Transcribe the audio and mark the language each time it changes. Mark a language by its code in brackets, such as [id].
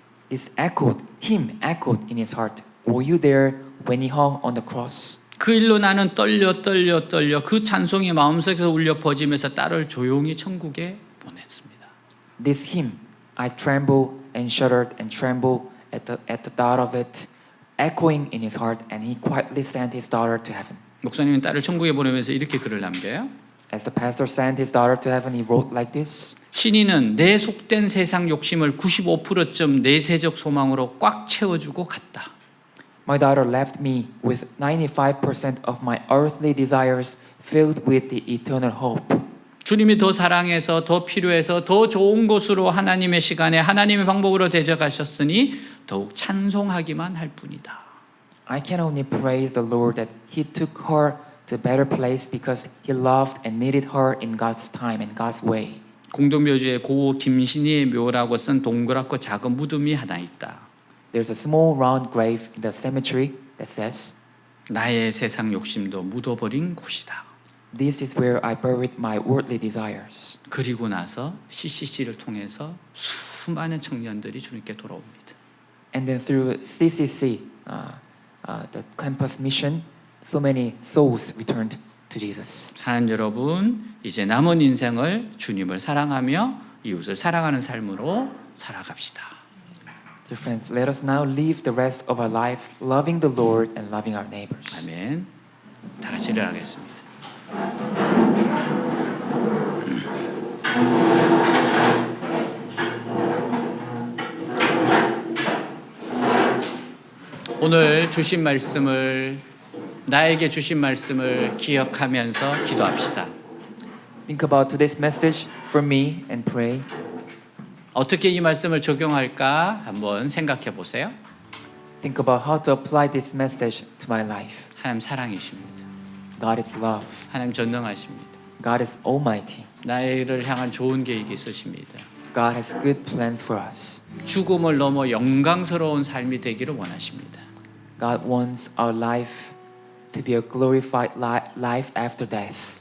[en] this hymn echoed in his heart. Were you there when he hung on the cross? [ko] 그 일로 나는 떨려 그 찬송이 마음속에서 울려 퍼지면서 딸을 조용히 천국에 보냈습니다. [en] This hymn, I tremble and shuddered and tremble at the thought of it, echoing in his heart, and he quietly sent his daughter to heaven. [ko] 목사님은 딸을 천국에 보내면서 이렇게 글을 남겨요. [en] As the pastor sent his daughter to heaven, he wrote like this. [ko] 신이는 내 속된 세상 욕심을 95%쯤 내세적 소망으로 꽉 채워주고 갔다. [en] My daughter left me with 95% of my earthly desires filled with the eternal hope. [ko] 주님이 더 사랑해서 더 필요해서 더 좋은 곳으로 하나님의 시간에 하나님의 방법으로 데려가셨으니 더욱 찬송하기만 할 뿐이다. [en] I can only praise the Lord that He took her to a better place because He loved and needed her in God's time and God's way. [ko] 공동묘지에 고 김신희의 묘라고 쓴 동그랗고 작은 무덤이 하나 있다. [en] There's a small round grave in the cemetery that says, [ko] 나의 세상 욕심도 묻어버린 곳이다. [en] This is where I buried my worldly desires. [ko] 그리고 나서 CCC를 통해서 수많은 청년들이 주님께 돌아옵니다. [en] And then through CCC, the campus mission, so many souls returned to Jesus. [ko] 사는 여러분, 이제 남은 인생을 주님을 사랑하며 이웃을 사랑하는 삶으로 살아갑시다. [en] Dear friends, let us now live the rest of our lives loving the Lord and loving our neighbors. [ko] 아멘. 다 같이 일어나겠습니다. 오늘 주신 말씀을 나에게 주신 말씀을 기억하면서 기도합시다. [en] Think about today's message for me and pray. [ko] 어떻게 이 말씀을 적용할까 한번 생각해 보세요. [en] Think about how to apply this message to my life. [ko] 하나님 사랑이십니다. [en] God is love. [ko] 하나님 전능하십니다. [en] God is almighty. [ko] 나를 향한 좋은 계획이 있으십니다. [en] God has good plan for us. [ko] 죽음을 넘어 영광스러운 삶이 되기를 원하십니다. [en] God wants our life to be a glorified life after death.